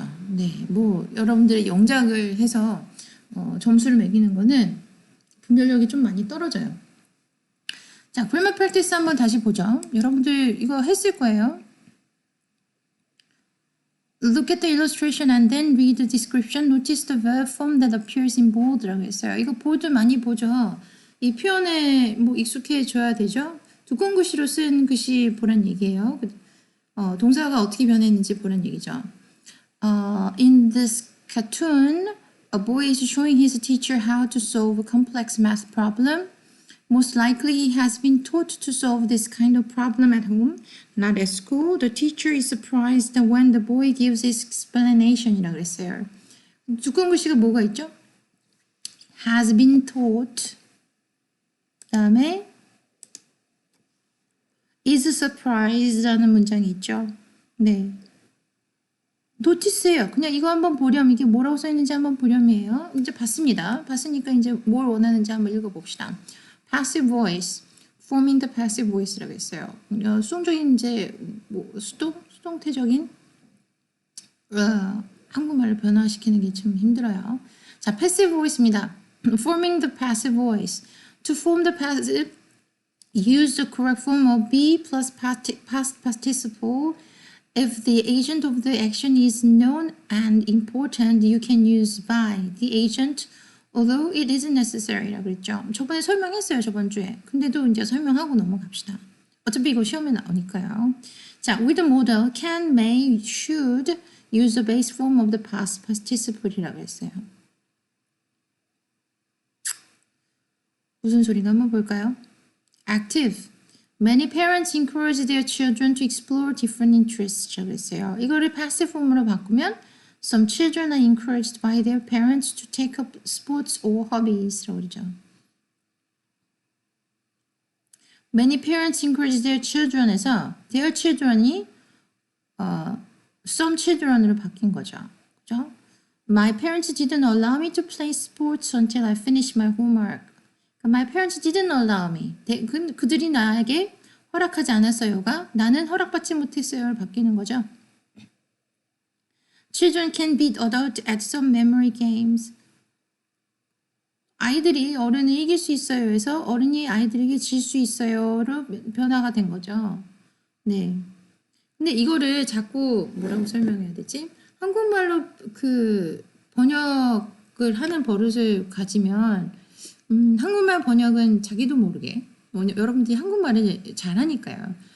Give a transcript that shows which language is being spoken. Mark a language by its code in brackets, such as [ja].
[ko] 네, 뭐 여러분들의 영작을 해서 점수를 매기는 거는 분별력이 좀 많이 떨어져요. 자, 그래머 프랙티스 한번 다시 보죠. 여러분들 이거 했을 거예요. [en] Look at the illustration and then read the description. Notice the verb form that appears in bold [ko] 라고 했어요. 이거 보드 많이 보죠. 이 표현에 뭐 익숙해져야 되죠. 두꺼운 글씨로 쓴 글씨 보란 얘기예요. 동사가 어떻게 변했는지 보란 얘기죠. [en] In this cartoon, a boy is showing his teacher how to solve a complex math problem. Most likely he has been taught to solve this kind of problem at home, not at school. The teacher is surprised when the boy gives his explanation [ko] 이라고 그랬어요. 두꺼운 글씨가 뭐가 있죠? [en] has been taught. [ko] 그다음에 [en] is surprised [ko] 라는 문장이 있죠. 네. 노티스예요. 그냥 이거 한번 보렴. 이게 뭐라고 써있는지 한번 보렴이에요. 이제 봤습니다. 봤으니까 이제 뭘 원하는지 한번 읽어봅시다. [en] passive voice, forming the passive voice [ko] 라고 했어요. 수동적인 이제 뭐 수동태적인 한국말을 변화시키는 게 좀 힘들어요. 자, passive voice입니다. [en] forming the passive voice. To form the passive, use the correct form of be plus past participle. If the agent of the action is known and important, you can use by the agent, although it isn't necessary [ko] 라고 그랬죠. 저번에 설명했어요, 저번 주에. 근데도 이제 설명하고 넘어갑시다. 어차피 이거 시험에 나오니까요. [en] 자, with the modal, can, may, should use the base form of the past participle [ko] 이라고 했어요. 무슨 소리인가 한번 볼까요? [en] active. Many parents encourage their children to explore different interests [ko] 라고 했어요. 이거를 passive form으로 바꾸면 [en] some children are encouraged by their parents to take up sports or hobbies [ko] 라고 그러죠. [en] Many parents encourage their children에서 their children이 some children으로 [ko] 바뀐 거죠. 그죠? [en] My parents didn't allow me to play sports until I finished my homework. My parents didn't allow me. [ko] 그들이 나에게 허락하지 않았어요가 나는 허락받지 못했어요를 바뀌는 거죠. [en] Children can beat adults at some memory games. [ko] 아이들이 어른을 이길 수 있어요. 해서 어른이 아이들에게 질 수 있어요로 변화가 된 거죠. 네. 근데 이거를 자꾸 뭐라고 설명해야 되지? 한국말로 그 번역을 하는 버릇을 가지면 한국말 번역은 자기도 모르게 여러분들이 한국말을 잘하니까요.